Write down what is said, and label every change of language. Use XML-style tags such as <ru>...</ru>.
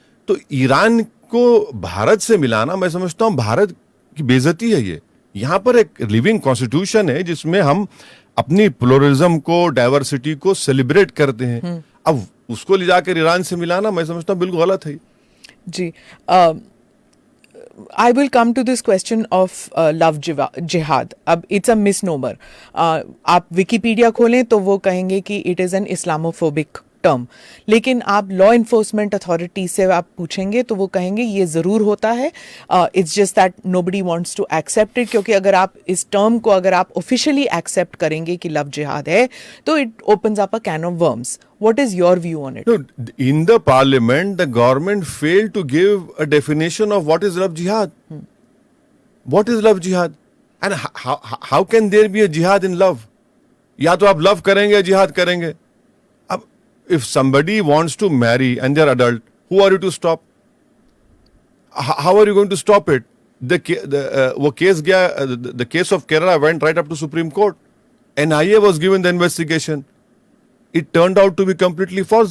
<hi>तो ईरान को भारत से मिलाना, मैं समझता हूं भारत की बेइज्जती है ये। यहां पर एक लिविंग कॉन्स्टिट्यूशन है जिसमें हम अपनी प्लुरलिज्म को, डाइवर्सिटी को सेलिब्रेट करते हैं। अब उसको ले जाकर ईरान से मिलाना, मैं समझता हूं बिल्कुल गलत है जी।</hi> <en>I will come to this question of love jihad. अब it's a misnomer.</en> <hi>आप विकिपीडिया खोलें तो वो कहेंगे कि</hi> <en>it is an Islamophobic term.</en> <hi>लेकिन आप लॉ इन्फोर्समेंट अथॉरिटी से आप पूछेंगे तो वो कहेंगे ये ज़रूर होता है,</hi> <en>It's just that nobody wants to accept it.</en> <hi>क्योंकि अगर आप इस टर्म को अगर आप ऑफिशियली एक्सेप्ट करेंगे कि लव जिहाद है तो</hi> <en>it opens up a can of worms. What is your view on it? No, in the parliament, the government failed to give a definition of what is love jihad. What is love jihad? And how can there be a jihad in love?</en> <hi>या तो आप love करेंगे, jihad करेंगे।</hi> <en>अब if somebody wants to marry and they're adult, who are you to stop? How are you going to stop it?</en> <hi>वो case गया,</hi> <en>the case of Kerala went right up to Supreme Court. NIA was given the investigation. It turned out to be completely false.</en>